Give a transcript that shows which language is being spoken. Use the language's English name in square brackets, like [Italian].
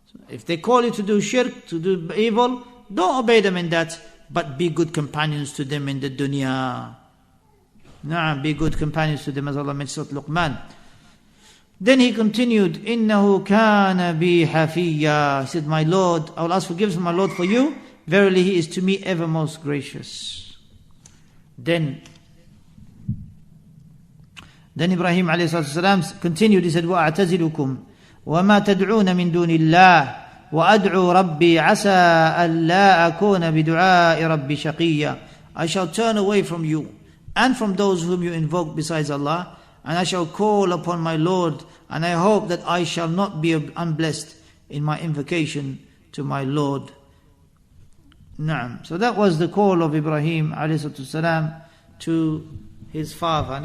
[English] If they call you to do shirk, to do evil, don't obey them in that, but be good companions to them in the dunya. Na'am, be good companions to them, as Allah mentioned Surah Luqman. Then he continued, [Arabic] إِنَّهُ كَانَ بِي حَفِيًّا. [English] He said, my Lord, I will ask forgiveness from my Lord for you. Verily he is to me ever most gracious. Then Ibrahim ﷺ continued, he said, [Arabic] وَأَعْتَزِلُكُمْ وَمَا تَدْعُونَ مِن دُونِ اللَّهِ وَأَدْعُوا رَبِّي عَسَىٰ أَلَّا أَكُونَ بِدُعَاءِ رَبِّي شَقِيًّا. [English] I shall turn away from you and from those whom you invoke besides Allah, and I shall call upon my Lord, and I hope that I shall not be unblessed in my invocation to my Lord. Naam. So that was the call of Ibrahim ﷺ to his father.